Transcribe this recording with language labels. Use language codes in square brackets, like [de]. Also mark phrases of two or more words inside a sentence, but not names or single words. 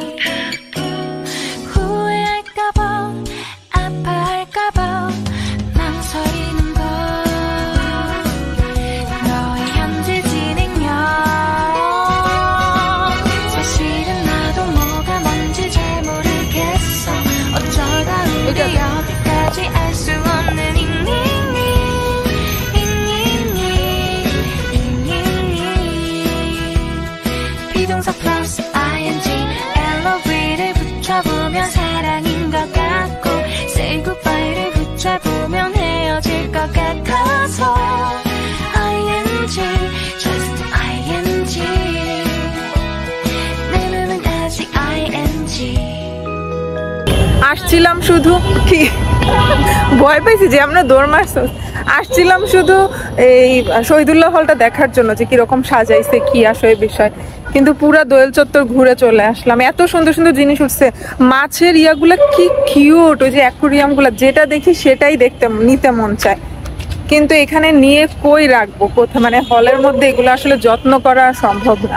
[ko] 후회할까봐 아파할까봐 망설이는 걸 너의 현재 진행형 사실은 나도 뭐가 뭔지 잘 모르겠어 어쩌다 우리 여기까지 알 수 없는 비동사 [en] plus ing [ko] LOV를 붙여보면 사랑인 것 같고 [en] say goodbye [ko] 를 붙여보면 헤어질 것 같아서 [en] ing just ing [ko] 내 맘은 아직 ing [bn] আসছিলাম শুধু কি ভয় পেয়েছি যে আমরা দৌড় মারছ। আসছিলাম শুধু এই শহীদুল্লাহ হলটা দেখার জন্য যে কিরকম সাজাইছে কি আসলে বিষয়, কিন্তু পুরা দোয়েল চত্বর ঘুরে চলে আসলাম। এত সুন্দর সুন্দর জিনিস উঠছে, মাছের ইয়াগুলা কি কিউট, ওই যে অ্যাকুরিয়াম গুলা যেটা দেখি সেটাই নিতে মন চায়, কিন্তু এখানে নিয়ে কই রাখবো কোথায়, মানে হলের মধ্যে এগুলো আসলে যত্ন করা সম্ভব না।